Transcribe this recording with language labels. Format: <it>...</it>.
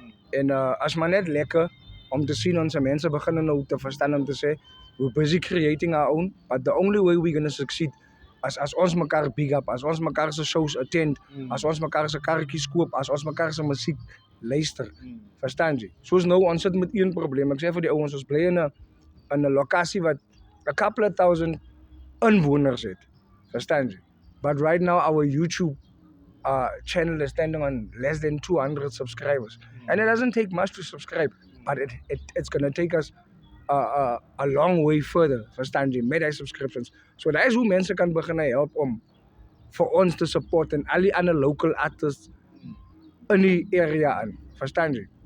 <af>En as maar net lekker om te sien onze mensen beginnen nou te verstaan om te sê</af> <en>we're busy creating our own, but the only way we're gonna succeed</en> <af>as ons mekaar big up, as ons mekaar se shows attend, as ons mekaar se karretjies koop, as ons mekaar se musiek luister. Verstaan jy? Soos nou ons sit met een probleem. Ek sê vir die ouens, ons bly in 'n lokasie wat a couple of thousand inwoners het. Verstaan jy?</af> <en>But right now our YouTube channel is standing on less than 200 subscribers. And it doesn't take much to subscribe, but it's going to take us a long way further,</en> <af>verstaan jy, met die subscriptions. So dat is hoe mense kan begin help om vir ons te support en al die ander local artists in die area aan, verstaan jy.</af>